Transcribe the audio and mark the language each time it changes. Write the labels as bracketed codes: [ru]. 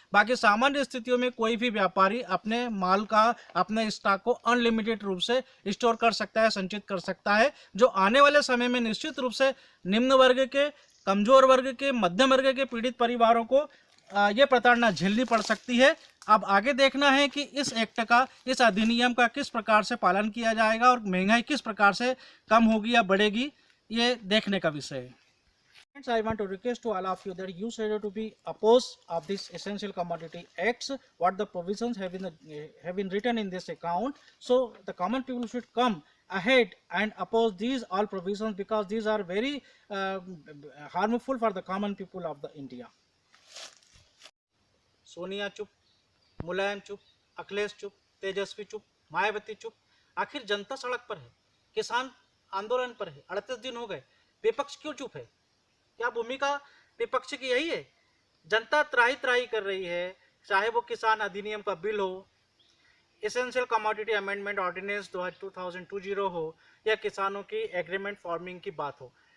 [hi] बाकी सामान्य स्थितियों में कोई भी व्यापारी अपने माल का, अपने स्टॉक को अनलिमिटेड रूप से स्टोर कर सकता है, संचित कर सकता है, जो आने वाले समय में निश्चित रूप से निम्न वर्ग के, कमजोर वर्ग के, मध्यम वर्ग के पीड़ित परिवारों को ये प्रताड़ना झेलनी पड़ सकती है। अब आगे देखना है कि इस एक्ट का, इस अधिनियम का किस प्रकार से पालन किया जाएगा और महंगाई किस प्रकार से कम होगी या बढ़ेगी, ये देखने का विषय है। [en] Friends, I want to request to all of you that you should to be opposed of this essential commodity acts, what the provisions have been written in this account. So the common people should come ahead and oppose these all provisions, because these are very harmful for the common people of the India. [hi] Sonia चुप, मुलायम चुप, अखिलेश चुप, तेजस्वी चुप, मायावती चुप। आखिर जनता सड़क पर है, किसान आंदोलन पर है, 38 दिन हो गए, विपक्ष क्यों चुप है? क्या भूमिका विपक्ष की यही है? जनता त्राही त्राही कर रही है, चाहे वो किसान अधिनियम का बिल हो, एसेंशियल कमोडिटी अमेंडमेंट ऑर्डिनेंस 2020 हो, या किसानों की एग्रीमेंट फार्मिंग की बात हो।